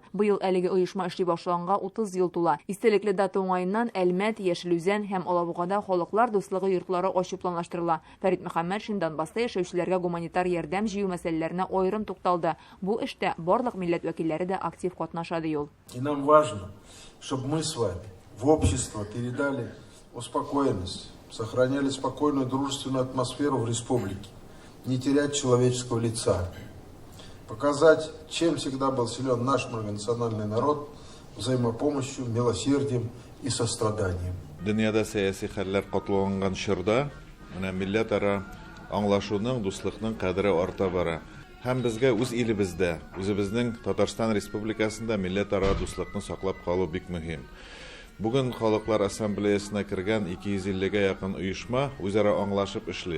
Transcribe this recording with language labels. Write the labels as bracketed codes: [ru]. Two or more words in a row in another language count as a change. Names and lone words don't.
[tt] Быел әлеге оешма эшли башлаганга 30 ел тула. Истәлекле дата уңаеннан Әлмәт, Яшелүзән һәм Алабугада халыклар дуслыгы йортлары ачу планлаштырыла. Фәрит Мөхәммәтшин Донбасста яшәүчеләргә гуманитар ярдәм җыю мәсьәләләренә аерым тукталды. Бу эштә барлык милләт вәкилләре дә актив катнаша ди ул. [ru] И нам важно, чтобы мы с вами в общество передали успокоенность, сохраняли спокойную дружественную атмосферу в республике, не терять человеческого лица, показать, чем всегда был силен наш многонациональный народ, взаимопомощью, милосердием и состраданием. [tt] Дөньяда сәяси хәлләр катланган чорда, менә милләтара аңлашуның, дуслыкның кадере арта бара. Һәм безгә үз илебездә, үзебезнең Татарстан Республикасында милләтара дуслыкны саклап калу бик мөһим. Бүген Халыклар Ассамблеясына кергән 250-гә якын оешма үзара аңлашып эшли.